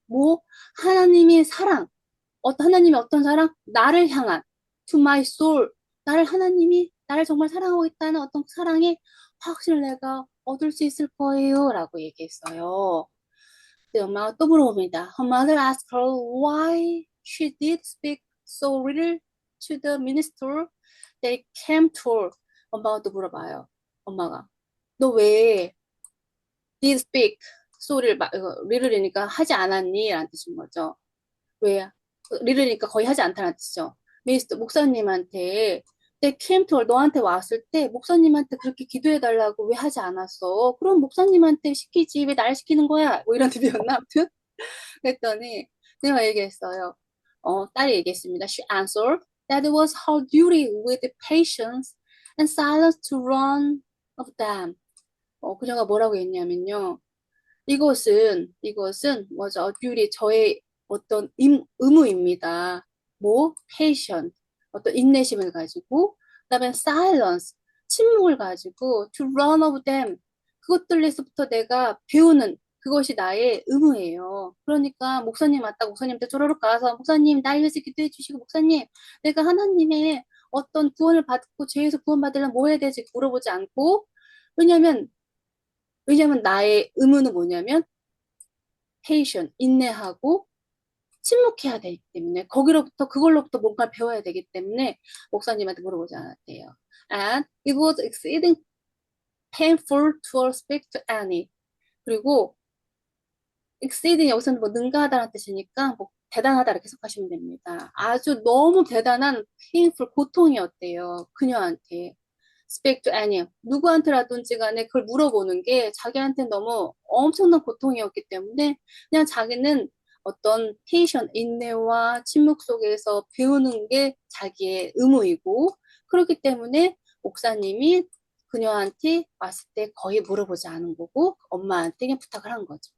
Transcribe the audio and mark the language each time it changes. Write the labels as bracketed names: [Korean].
[Korean] 뭐 하나님의 사랑, 하나님의 어떤 사랑? 나를 향한 [English] to my soul, [Korean] 하나님이 나를 정말 사랑하고 있다는 어떤 사랑의 확신을 내가 얻을 수 있을 거예요라고 얘기했어요. 근데 엄마가 또 물어봅니다. [English] Her mother asked her why she did speak so little to the minister they came to her. [Korean] 엄마가 또 물어봐요. 엄마가 너 왜 [English] did speak [Korean] 소리를 little이니까 하지 않았니? 라는 뜻인 거죠. 왜 little이니까 거의 하지 않다는 뜻이죠. 미스터 목사님한테 [English] they came to her, [Korean] 너한테 왔을 때 목사님한테 그렇게 기도해 달라고 왜 하지 않았어? 그럼 목사님한테 시키지 왜 날 시키는 거야? 뭐 이런 뜻이었나? 아무튼 그랬더니 내가 얘기했어요. 딸이 얘기했습니다. [English] She answered that it was her duty with patience and silence to run of them. [Korean] 그녀가 뭐라고 했냐면요. 이것은 뭐죠? duty, 저의 어떤 의무입니다. 뭐? patient, 어떤 인내심을 가지고, 그다음에 silence, 침묵을 가지고 [English] to run of them, [Korean] 그것들에서부터 내가 배우는 그것이 나의 의무예요. 그러니까 목사님 왔다 목사님한테 쪼르륵 가서 목사님 날 위해서 기도해 주시고 목사님 내가 하나님의 어떤 구원을 받고 죄에서 구원받으려면 뭐 해야 되지 물어보지 않고 왜냐면 나의 의무는 뭐냐면 patient, 인내하고 침묵해야 되기 때문에 그걸로부터 뭔가 배워야 되기 때문에 목사님한테 물어보지 않았대요. [English] And it was exceeding painful to speak to Annie. [Korean] 그리고 exceeding 여기서는 뭐 능가하다는 뜻이니까 뭐 대단하다 이렇게 해석하시면 됩니다. 아주 너무 대단한 painful 고통이었대요. 그녀한테. [English] speak to Annie. [Korean] 누구한테라든지 간에 그걸 물어보는 게 자기한테 너무 엄청난 고통이었기 때문에 그냥 자기는 어떤 patient, 인내와 침묵 속에서 배우는 게 자기의 의무이고 그렇기 때문에 목사님이 그녀한테 왔을 때 거의 물어보지 않은 거고 엄마한테 그냥 부탁을 한 거죠.